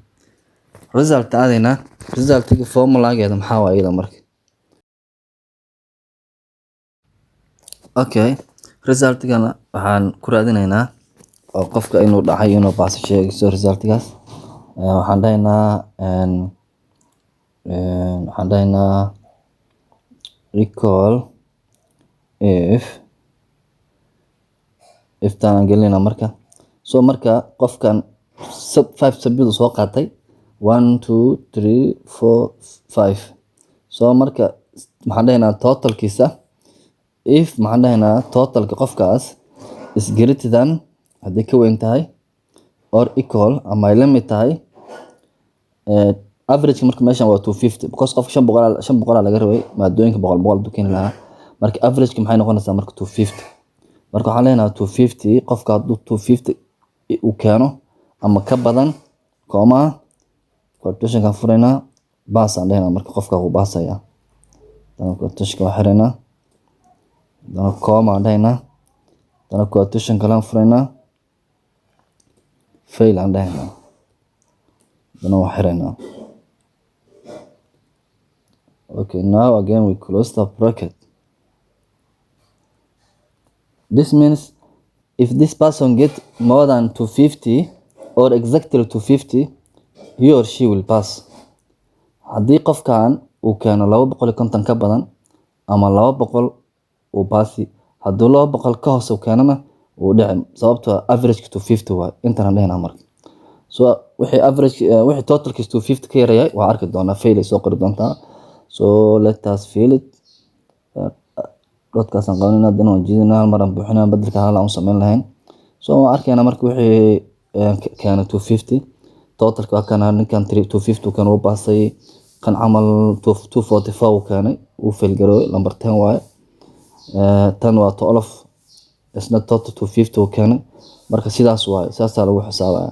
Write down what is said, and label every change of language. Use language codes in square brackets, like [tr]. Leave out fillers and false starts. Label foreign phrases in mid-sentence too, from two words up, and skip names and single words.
[so] Result aadayna, resultiga formulageeda maxaa waaye iyada marka. Okay, resultigana waxaan ku raadinaynaa oo qofka inuu dhacay inuu baas sheegayso resultigaas. Waxaan dhahaynaa [en] equal if [so] taan gelina marka, so marka qofkan 5 subject soo qaatay 1 2 3 4 5, so marka maxaan dhahaynaa totalkiisa if maxaan dhahaynaa totalka qofkaas [en] is greater than [so] haddii ka weyn tahay [en] or equal [so] ama ay la mid tahay average marka meeshan waa 250, because qofka 500 laga rabay maadooyinka 100 buu keeni lahaa, marka average maxay noqonaysaa marka 250. marka waxaan leenahay 250 qofka hadduu 250 uu keeno ama ka badan koma quotation kan furaynaa baas aan dhahaynaa marka qofka uu baasaya, dan quotation ka xiraynaa, dan koma aan dhahaynaa, dan quotation kalaan furaynaa, fail aan dhahaynaa, dan waa xiraynaa. [en] Okay, now again we close the bracket. This means if this person get more than 250 or exactly 250, he or she will pass. [so] Haddii qofkan uu keeno 250 ka badan ama 200 uu baasi, haddii 200 ka hoos uu keenana uu dhici, sababtoo average 250 waa intaan dhahaynaa marka. So wixii average wixii totalkiis 250 ka yarayay waa arki doonaa, fail ay soo qori doontaa. [en] So let us fill it. [so] Dadkaasaan qabanayna dan waan jiidinaa hal mar aan buuxinaa bedelka hal aan samayn lahayn. So waan arkaynaa marka wixii keena 250 totalka waa kana ninkan 250 kan uu baasay, kan camal 244 uu keenay uu fail garoobay number 10 waaye, tan waa 12 isna total 250 uu keenay, marka sidaas waaye saasaa lagu xisaabaya.